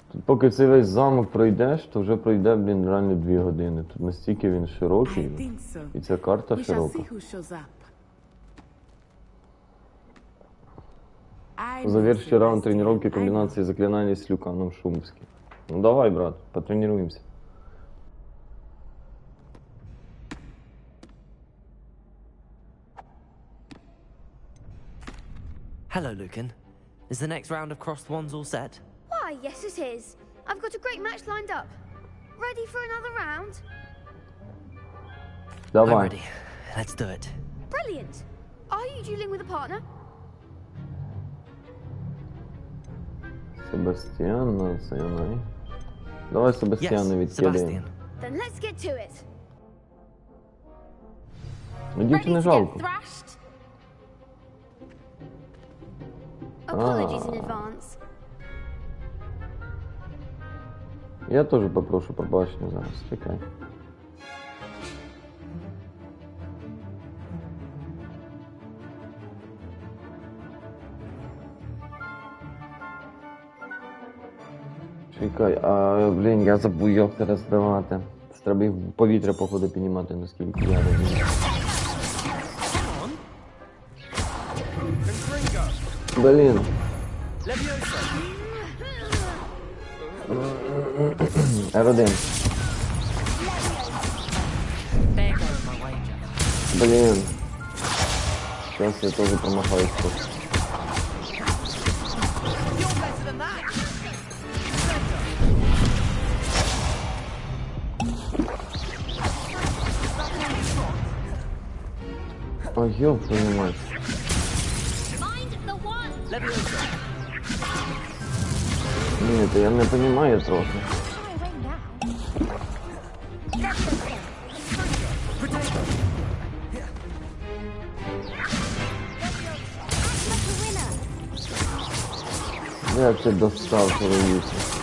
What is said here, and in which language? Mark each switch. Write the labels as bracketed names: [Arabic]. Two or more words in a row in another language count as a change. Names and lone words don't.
[Ukrainian] Поки цей весь замок пройдеш, то вже пройде, блін, реально 2 години. Тут настільки він [English] I [Ukrainian] широкий, [English] think so. [Ukrainian] і ця карта [English] We shall [Ukrainian] широка. [English] see who shows up. I know [Russian] Заверши раунд [English] Sebastian, [Russian] тренировки [English] I know. [Russian] комбинации заклинаний с Люканом Шумовским. Ну давай, брат, потренируемся. [English] Hello, Lucan. Is the next round of crossed wands all set? Why, yes, it is. I've got a great match lined up. Ready for another round? I'm [Ukrainian] Давай. [English] ready. Let's do it. Brilliant. Are you dueling with a partner? [Ukrainian] Себастьян, Сайонай. Давай Себастьяна [English] Yes, [Ukrainian] відкидаємо. [English] Sebastian. Then let's get to it. [Ukrainian] Ну дівчини [English] Ready to [Ukrainian] жалко. [English] get thrashed? Apologies in advance. [Ukrainian] Я теж попрошу пробачення зараз, чекай. Чекай, блін, я забув як це роздавати. Це треба їх в повітря, походу, піднімати, наскільки я розумію. Блін. [English] R1. There goes my wager. [Ukrainian] Блін. Зараз я теж промахаюсь тут. [English] You're better than that. [Russian] А ёб твою мать. [English] Mind the one. Leviosa. [Ukrainian] Ні, то я не розумію трохи. Як ти достав чоловіче?